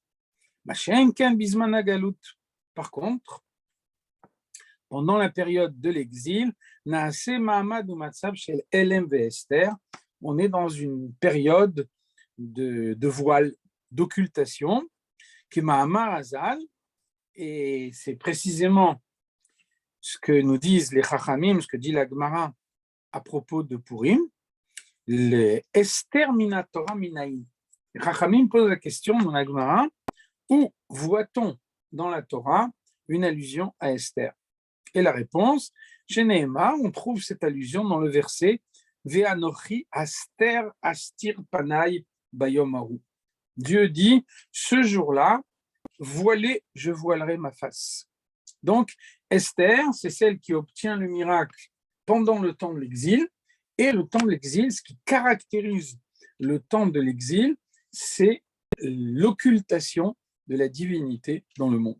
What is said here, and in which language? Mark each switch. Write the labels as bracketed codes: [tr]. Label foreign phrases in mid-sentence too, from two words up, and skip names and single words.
[fr] Par contre, pendant la période de l'exil, on est dans une période de voile, d'occultation, et c'est précisément ce que nous disent les Chachamim, ce que dit la Gemara à propos de Purim, le [he] אסתר מן התורה מנין. [fr] Les Chachamim posent la question dans la Gemara, où voit-on dans la Torah une allusion à Esther? Et la réponse, chez Nehema, on trouve cette allusion dans le verset [he] ואנכי הסתר אסתיר פני ביום ההוא. [fr] Dieu dit, ce jour-là, je voilerai ma face. Donc, Esther, c'est celle qui obtient le miracle pendant le temps de l'exil. Et le temps de l'exil, ce qui caractérise le temps de l'exil, c'est l'occultation de la divinité dans le monde.